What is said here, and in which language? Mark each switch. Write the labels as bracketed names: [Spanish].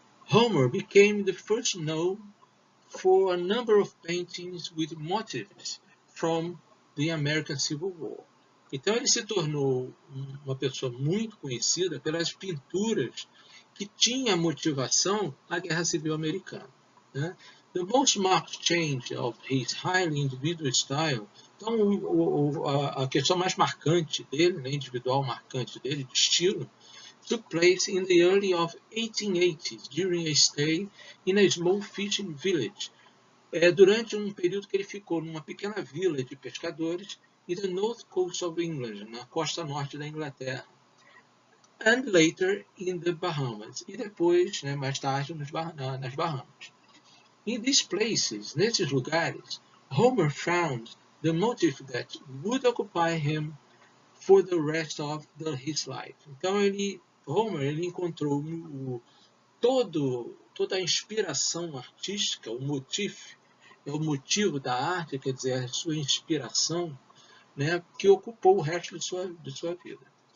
[English] Homer became the first known for a number of paintings with motifs from the American Civil War. [Portuguese] Então ele se tornou uma pessoa muito conhecida pelas pinturas que tinha motivação à Guerra Civil Americana, né? [English] The most marked change of his highly individual style, [Portuguese] então a questão mais marcante dele, né, individual marcante dele, de estilo, [English] took place in the early of 1880s during a stay in a small fishing village, [Portuguese] durante um período que ele ficou numa pequena vila de pescadores [English] in the north coast of England, [Portuguese] na costa norte da Inglaterra, [English] and later in the Bahamas, [Portuguese] e depois, né, mais tarde, nas Bahamas. [English] In these places, [Portuguese] nesses lugares, [English] Homer found the motive that would occupy him for the rest of his life. [Portuguese] Então Homer encontrou toda a inspiração artística, o motivo da arte, quer dizer, a sua inspiração, né, que ocupou o resto de sua vida.